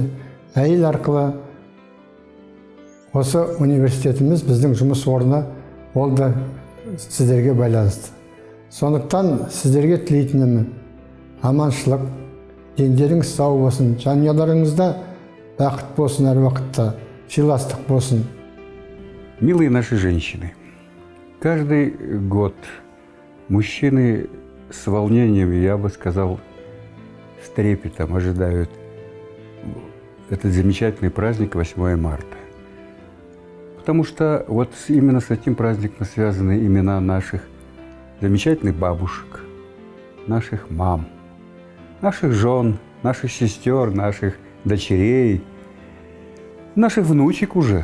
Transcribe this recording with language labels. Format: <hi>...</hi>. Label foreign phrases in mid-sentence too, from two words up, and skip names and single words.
<kk>Әйел арқылы осы университетіміз біздің жұмыс орны болды сіздерге байланысты. Сондықтан сіздерге тілейтінім аманшылық, дендеріңіз сау болсын, жанұяларыңызда бақыт болсын, әр уақытта сыйластық болсын.</kk> <ru>Милые наши женщины, каждый год мужчины с волнением, я бы сказал, с трепетом ожидают этот замечательный праздник 8 марта. Потому что вот именно с этим праздником связаны имена наших замечательных бабушек, наших мам, наших жен, наших сестер, наших дочерей, наших внучек уже.</ru>